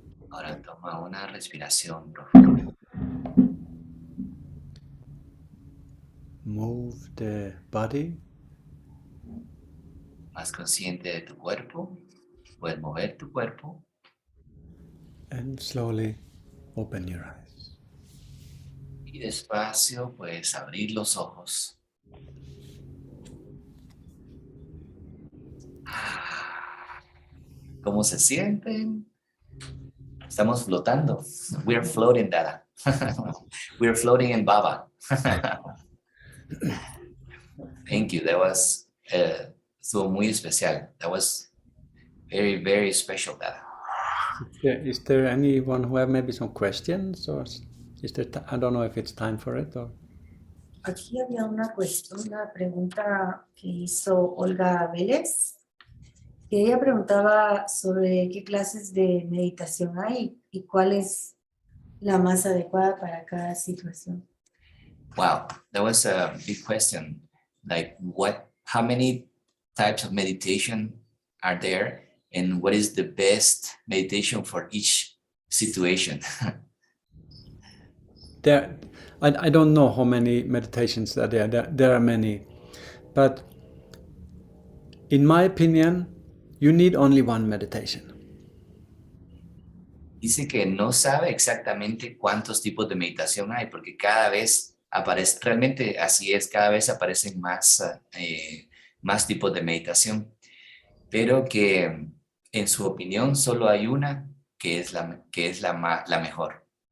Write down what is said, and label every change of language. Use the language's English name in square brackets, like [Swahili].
[Spanish] Ahora toma una respiración profunda. [English] Move the body. [Spanish] Más consciente de tu cuerpo. Puedes mover tu cuerpo. [English] And slowly open your eyes. [Spanish] Y despacio puedes abrir los ojos. ¿Cómo se sienten? Estamos flotando. [English] We're floating, Dada. We're floating in Baba. Thank you. That was [Spanish] estuvo muy especial. [English] That was very, very special, Dada. Is there anyone who have maybe some questions, or is there? I don't know if it's time for it or. [Spanish] Aquí había una cuestión, una pregunta que hizo Olga Vélez, que ella preguntaba sobre qué clases de meditación hay y cuál es la más adecuada para cada situación. [English] Wow, that was a big question. Like how many types of meditation are there, and what is the best meditation for each situation? I don't know how many meditations are there. There are many, but in my opinion, you need only one meditation. [Spanish] Dice que no sabe exactamente cuántos tipos de meditación hay, porque cada vez aparece, realmente así es, cada vez aparecen más tipos de meditación, pero que en su opinión solo hay una que es la mejor.